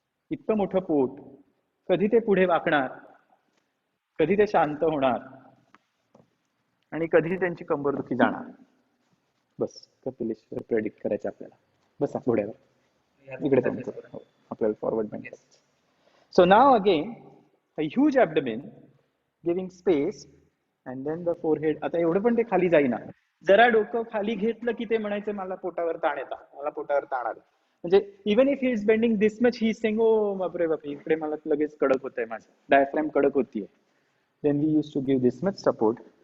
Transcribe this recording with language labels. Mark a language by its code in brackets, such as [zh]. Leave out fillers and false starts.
[mr] इतकं मोठं पोट, कधी ते पुढे वाकणार, कधी ते शांत होणार आणि कधी त्यांची कंबरदुखी जाणार. बस कपिलेश्वर प्रेडिक्ट करायचं आपल्याला. बसा घोड्यावर, इकडे त्यांचं आपल्याला forward bend. [en] So now again a huge abdomen giving space and then the forehead. [mr] आता एवढं पण ते खाली जाईना. जरा डोकं खाली घेतलं की ते म्हणायचं मला पोटावर ताण येतं, मला पोटावर ताण आलं. म्हणजे [en] even if he is bending this much, he is saying [mr] ओ बापरे बापरे, इकडे मला लगेच कडक होतंय, माझं डायफ्रॅम कडक होतीये. [en] Then we use to give this much support.